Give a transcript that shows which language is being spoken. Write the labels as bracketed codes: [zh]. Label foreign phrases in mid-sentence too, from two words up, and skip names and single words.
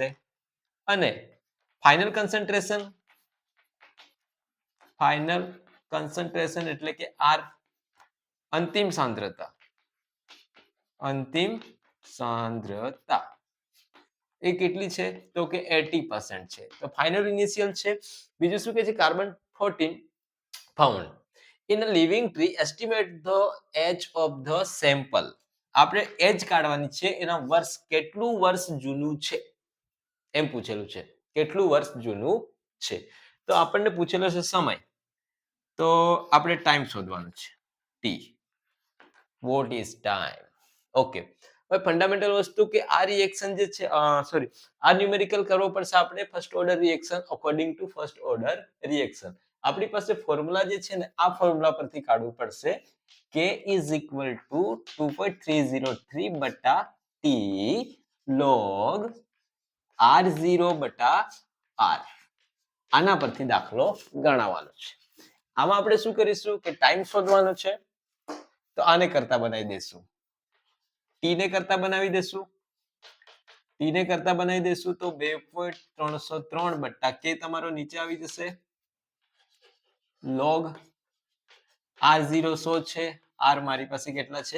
[gu] અને [en] final concentration [gu] એટલે કે R, અંતિમ સાંદ્રતા એ કેટલી છે? તો કે 80% છે. તો [en] final initial [gu] છે. બીજું શું કહે છે? [en] કાર્બન 14 found in a living tree. Estimate the age of the sample. [gu] આપણે એજ કાઢવાની છે, એના વર્ષ, કેટલું વર્ષ જૂનું છે એમ પૂછેલું છે. કેટલું વર્ષ જૂનું છે? તો આપણને પૂછેલો છે સમય, તો આપણે ટાઈમ શોધવાનો છે. [en] T, what is time? [gu] ઓકે, હવે ફંડામેન્ટલ વસ્તુ કે આ રિએક્શન જે છે સોરી, આ ન્યુમેરિકલ કરવો પડશે આપણે [en] first order reaction according to first order reaction. [gu] આપણી પાસે ફોર્મ્યુલા જે છે ને આ ફોર્મ્યુલા પરથી કાઢવું પડશે. [en] K is equal to 2.303 બટા T log R0 બટા R. [gu] આના પરથી દાખલો ગણાવવાનો છે. આમાં આપણે શું કરીશું કે ટાઈમ શોધવાનો છે, તો આને કરતા બનાવી દેશું. ટી ને કરતા બનાવી દેશું. ટી ને કરતા બનાવી દેશું તો 2.303 બટા કે તમારો નીચે આવી જશે log R0 100 છે, R મારી પાસે કેટલા છે?